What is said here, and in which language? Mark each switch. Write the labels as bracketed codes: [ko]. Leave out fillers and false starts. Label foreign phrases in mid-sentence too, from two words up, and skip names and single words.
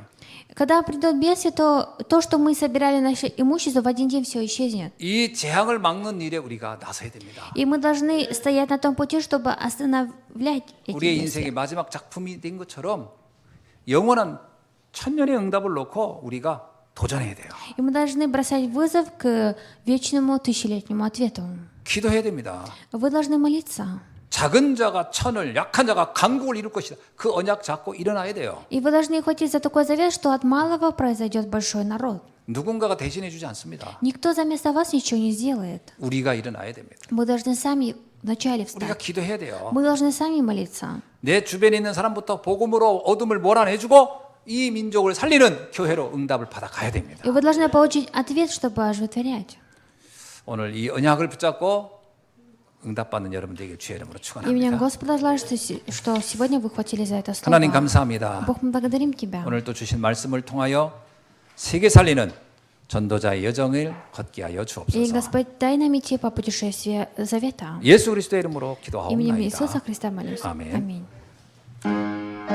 [ru] Когда придет бедствие, то, что мы собирали наше имущество, в один день все исчезнет. [ko] 이 재앙을 막는 일에 우리가 나서야 됩니다. [ru] И мы должны стоять на том пути, чтобы остановлять эти [ko] 우리의 [ru] бедствия. [ko] 인생의 마지막 작품이 된 것처럼 영원한 천년의 응답을 놓고 우리가 도전해야 돼요. [ru] И мы должны бросать вызов к вечному тысячелетнему ответу. [ko] 기도해야 됩니다. [ru] Вы должны молиться. [ko] 작은 자가 천을, 약한 자가 강국을 이룰 것이다. 그 언약 잡고 일어나야 돼요. [ru] И вы должны хватить за такой завет, что от малого произойдет большой народ. [ko] 누군가가 대신해 주지 않습니다. [ru] Никто за место вас ничего не сделает. [ko] 우리가 일어나야 됩니다. [ru] Мы должны сами вначале [ko] 우리가 [ru] встать. [ko] 기도해야 돼요. [ru] Мы должны сами молиться. [ko] 내 주변에 있는 사람부터 복음으로 어둠을 몰아내주고 이 민족을 살리는 교회로 응답을 받아가야 됩니다. [ru] И вы должны получить ответ, чтобы оживотворять. [ko] 오늘 이 언약을 붙잡고 응답받는 여러분 되길 주의 이름으로 [ru] Именем [ko] 축원합니다. [ru] Господа желаю, что сегодня вы хватили за это слово. [ko] 하나님 감사합니다. [ru] Бог, мы благодарим Тебя. [ko] 오늘 또 주신 말씀을 통하여 세계 살리는 전도자의 여정을 걷게 하여 [ru] И, [ko] 주옵소서. [ru] Господь, дай нам идти по путешествию завета. [ko] 예수 그리스도의 이름으로 [ru] Именем [ko] 기도하옵나이다. [ru] Иисуса Христа молюсь. [ko] 아멘. [ru] Аминь.